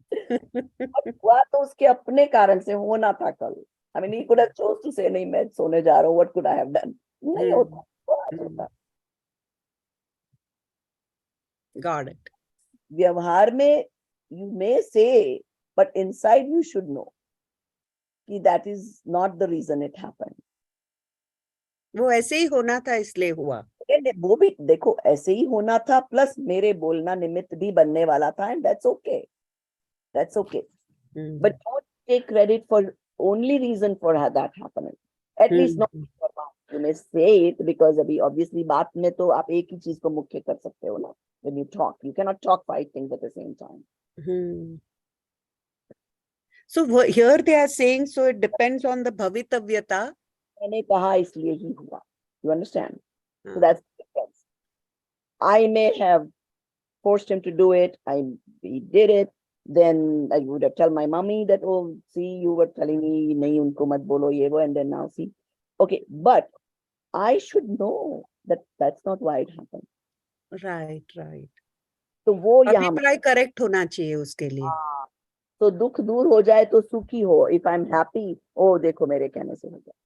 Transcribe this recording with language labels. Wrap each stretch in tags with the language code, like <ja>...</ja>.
<hi>हुआ तो उसके अपने कारण से होना था कल.</hi> <en>I mean, he could have chose to say</en> <hi>नहीं मैं सोने जा रहा हूँ,</hi> <en>what could I have done?</en> <hi>नहीं होता, तो आज होता.</hi> <en>Got it.</en> <hi>व्यवहार में</hi> <en>you may say, but inside you should know कि that is not the reason it happened.</en> <hi>वो ऐसे ही होना था इसलिए हुआ. वो भी देखो ऐसे ही होना था, प्लस मेरे बोलना निमित्त भी बनने वाला था,</hi> <en>and that's okay. That's okay. But don't take credit for only reason for how that happened. At least not for one. You may say it because</en> <hi>अभी obviously बात में तो आप एक ही चीज को मुख्य कर सकते हो ना.</hi> <en>When you talk, you cannot talk 5 things at the same time. So here they are saying, so it depends on the bhavitavyata.</en> <hi>मैंने कहा इसलिए ही हुआ.</hi> <en>You understand? So that's the difference. I may have forced him to do it. He did it. Then I would have tell my mommy that, oh, see, you were telling me,</en> <hi>nahi unko mat bolo ye wo,</hi> <en>and then now see. Okay, but I should know that that's not why it happened. Right.</en> <hi>तो वो यहाँ अभिप्राय correct होना चाहिए उसके लिए. तो दुख दूर हो जाए तो सुखी हो.</hi> <en>If I'm happy, oh</en> <hi>देखो मेरे कहने से हो गया.</hi>